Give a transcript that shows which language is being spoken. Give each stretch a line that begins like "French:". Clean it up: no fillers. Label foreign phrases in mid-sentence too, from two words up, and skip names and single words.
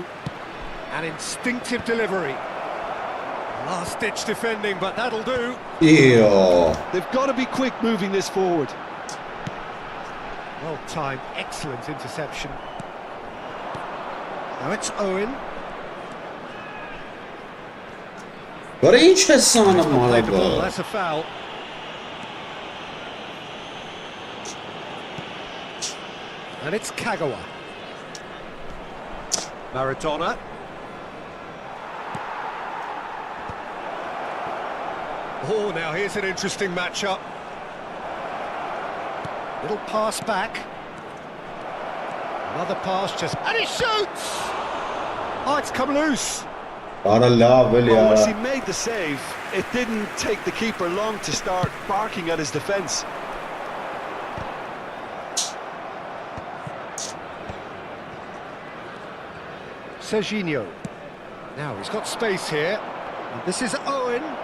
English: An instinctive delivery. Last-ditch defending, but that'll do. Yeah. They've got to be quick moving this forward. Well-timed, excellent interception. Now it's Owen.
Armenian: Բարի ինչ ես սանում
English: Played the ball,
Armenian: արագա։
English: that's a foul. And it's Kagawa. Maradona. Oh, now here's an interesting matchup. Little pass back. Another pass just... And he shoots! Oh, it's come loose.
Armenian: Արա լավ էլի
English: Well,
Armenian: արա։
English: once he made the save, it didn't take the keeper long to start barking at his defence. Serginho. Now he's got space here. And this is Owen.